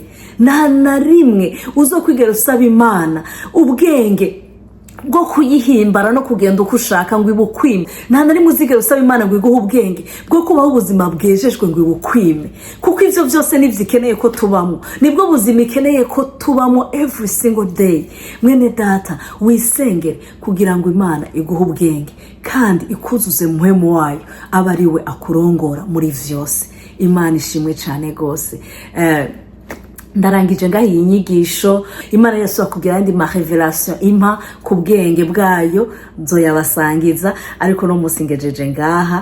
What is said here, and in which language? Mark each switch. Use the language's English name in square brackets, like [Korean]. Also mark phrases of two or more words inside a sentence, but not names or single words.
[Rundi] Nta na rimwe uzokwigera usaba Imana ubwenge bwo kuyihimbara no kugenda uko ushaka ngo ibukwime. Nta na rimwe uzigera usaba Imana ngo iguhe ubwenge bwo kubaho ubuzima bwejejwe ngo ibukwime, kuko ivyo byose nivyo ikeneye ko tubamo, nibwo buzima ikeneye ko tubamo [English] every single day. [Rundi] Mwene data wisengere kugira ngo Imana iguhe ubwenge kandi ikuzuze mpwemu wayo, aba ariwe akurongora muri vyose. Imana ishimwe cyane gose. Ndarangije ngaho iyi nyigisho. Imana Yesu akubwira andi ma revelation impa ku bwenge bwayo nzoyabasangiza, ariko no musingejeje ngaha.